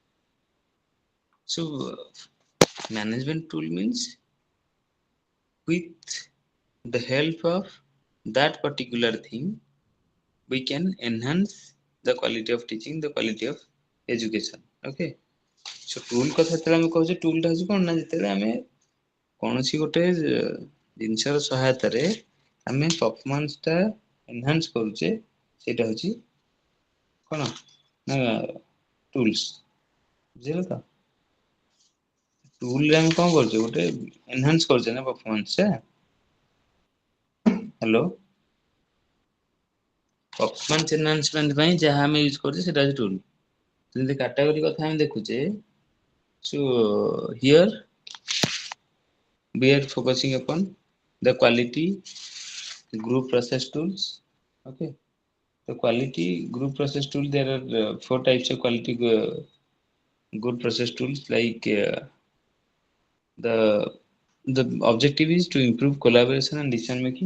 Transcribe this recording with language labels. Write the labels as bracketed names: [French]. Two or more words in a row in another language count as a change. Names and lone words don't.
[English] So management tool means with the help of that particular thing, we can enhance the quality of teaching, the quality of education. Okay, so tool [Odia] କଥା ଯେତେବେଳେ ଆମେ କହୁଛେ tool ଟା ହଉଛି କଣ ନା ଯେତେବେଳେ ଆମେ କୌଣସି ଗୋଟେ ଜିନିଷର ସହାୟତାରେ ଆମେ performance ଟା enhance କରୁଛେ ସେଇଟା ହଉଛି କଣ ନା tools, ବୁଝିଲ ତ? tool ରେ ଆମେ କଣ କରୁଛେ ଗୋଟେ enhance କରୁଛେ ନା performance ଟା। ହ୍ୟାଲୋ, [English] performance enhancement [Odia] ପାଇଁ ଯାହା ଆମେ ୟୁଜ କରୁଛେ ସେଟା ହଉଛି tool। ଯେମିତି category କଥା ଆମେ ଦେଖୁଛେ, [English] so here we are focusing upon the quality group process tools. Okay, the quality group process tool, there are four types of quality group process tools, like the the objective is to improve collaboration and decision making.